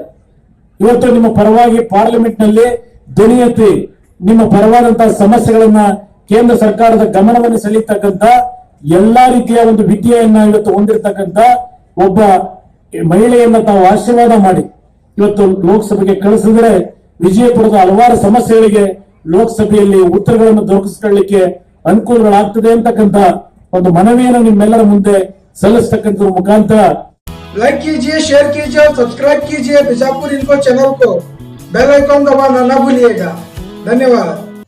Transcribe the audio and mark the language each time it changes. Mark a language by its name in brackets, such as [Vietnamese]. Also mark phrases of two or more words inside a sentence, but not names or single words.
[Kannada] ಇವತ್ತು ನಿಮ್ಮ ಪರವಾಗಿ ಪಾರ್ಲಿಮೆಂಟ್ ನಲ್ಲಿ ಧ್ವನಿ ಎತ್ತಿ ನಿಮ್ಮ ಪರವಾದಂತಹ ಸಮಸ್ಯೆಗಳನ್ನ ಕೇಂದ್ರ ಸರ್ಕಾರದ ಗಮನವನ್ನು ಸೆಳೀತಕ್ಕಂಥ ಎಲ್ಲಾ ರೀತಿಯ ಒಂದು ವಿದ್ಯೆಯನ್ನ ಇವತ್ತು ಹೊಂದಿರತಕ್ಕಂಥ ಒಬ್ಬ ಮಹಿಳೆಯನ್ನ ತಾವು ಆಶೀರ್ವಾದ ಮಾಡಿ ಇವತ್ತು ಲೋಕಸಭೆಗೆ ಕಳಿಸಿದ್ರೆ ವಿಜಯಪುರದ ಹಲವಾರು ಸಮಸ್ಯೆಗಳಿಗೆ ಲೋಕಸಭೆಯಲ್ಲಿ ಉತ್ತರಗಳನ್ನು ದೊರಕಿಸಿಕೊಳ್ಳಲಿಕ್ಕೆ ಅನುಕೂಲಗಳಾಗ್ತದೆ ಅಂತಕ್ಕಂಥ ಒಂದು ಮನವಿಯನ್ನು ನಿಮ್ಮೆಲ್ಲರ ಮುಂದೆ सलस्तಕ್ಕಂಥ ಮುಖಾಂತರ [Hindi] लाइक कीजिए, शेयर कीजिए और सब्सक्राइब कीजिए बीजापुर इन्फो चैनल को। [English] bell icon [Hindi] दबाना ना भूलिएगा। धन्यवाद।